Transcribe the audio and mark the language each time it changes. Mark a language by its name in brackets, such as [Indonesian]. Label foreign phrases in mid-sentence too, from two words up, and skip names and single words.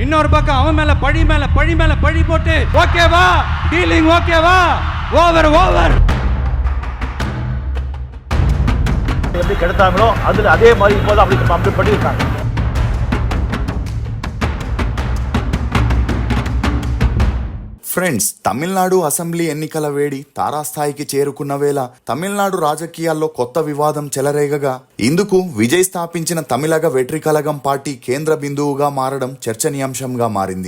[Tamil] இன்னொரு பக்கம் அவன் மேல பழி போட்டு ஓகேவா டீலிங் ஓகேவா ஓவர் எப்படி கெடுத்தாங்களோ அதுல அதே மாதிரி இப்போது அப்படி பண்ணியிருக்காங்க. [Telugu] ఫ్రెండ్స్, తమిళనాడు అసెంబ్లీ ఎన్నికల వేడి తారాస్థాయికి చేరుకున్న వేళ తమిళనాడు రాజకీయాల్లో కొత్త వివాదం చెలరేగగా ఇందుకు విజయ్ స్థాపించిన తమిళగ వెట్రికలగం పార్టీ కేంద్ర బిందువుగా మారడం చర్చనీయాంశంగా మారింది.